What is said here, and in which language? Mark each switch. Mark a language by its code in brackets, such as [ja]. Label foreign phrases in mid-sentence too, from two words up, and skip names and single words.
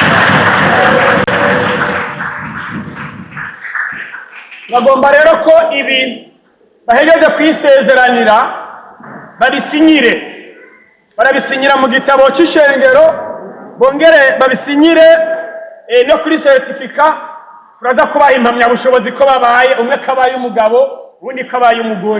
[rn] Bagomba rero ko ibi bahejeje kwisezeranira babisinyire, barabisinyira mu gitabo cy'ishengero, bongere babisinyire no kuri certifica. Turaza kubaha impamyabushobozi ko babaye, umwe kabaye umugabo ubundi kabaye umugore.